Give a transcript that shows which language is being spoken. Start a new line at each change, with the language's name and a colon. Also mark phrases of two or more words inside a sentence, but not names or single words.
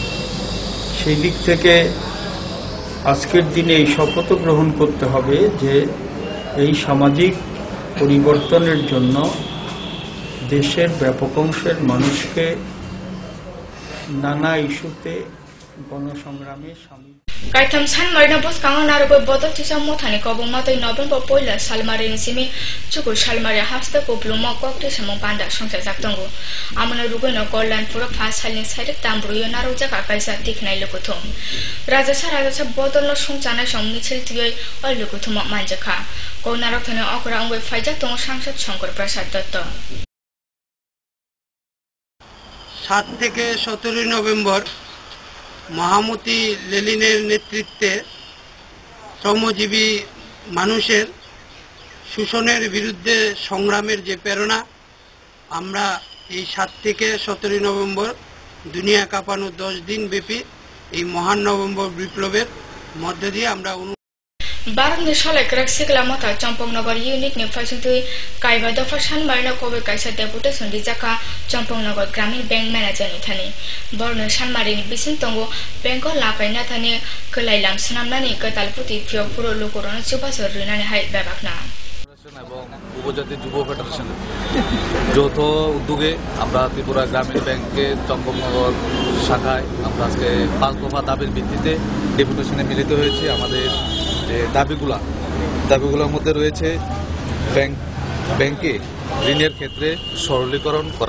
Bangla: সেই দিক থেকে আজকের দিনে এই শপথ গ্রহণ করতে হবে যে এই সামাজিক পরিবর্তনের জন্য দেশের ব্যাপক অংশের মানুষকে নানা ইস্যুতে গণসংগ্রামে সামিল।
Kok Borok: Kaitam san marina bos kangan narubo bodol tisa mothani kobong matoi November poila salmari simi chuku salmari hasta ko bluma kokte samong panda songsa jaktongo amana rugona kollan pura phas halin side tambruyo naro jaka kaisa tiknai lokothom raja bodol no songchana somni chil tiyoi ol lokothom manjakha ko narok thane okra ongwe faija tong sangsad Shankar Prasad Dotto
Bangla: 7 থেকে 17 নভেম্বর মহামতি লেনিনের নেতৃত্বে শ্রমজীবী মানুষের শোষণের বিরুদ্ধে সংগ্রামের যে প্রেরণা, আমরা এই 7 থেকে 17 নভেম্বর দুনিয়া কাঁপানো 10 দিন ব্যাপী এই মহান নভেম্বর বিপ্লবের মধ্য দিয়ে আমরা
Kok Borok: Barat ni shalai krak sikla mata Champongnagar unit ni faisutui kaiba dafar san marina kobe kaisa deputation di jaka Champongnagar Gramin Bank manager ni thani borno san marini bisin tongo banko lapai na thani kelailam snamnani katalputi phyo puro lokorona chubasor rinani hai babakna
Bangla: এবং উপজাতি যুব ফেডারেশন যৌথ উদ্যোগে আমরা ত্রিপুরা গ্রামীণ ব্যাংকের চম্পকনগর শাখায় আমরা আজকে 5 দফা দাবির ভিত্তিতে ডেপুটেশনে মিলিত হয়েছি। আমাদের যে দাবিগুলোর মধ্যে রয়েছে ব্যাংকে ঋণের ক্ষেত্রে সরলীকরণ করা।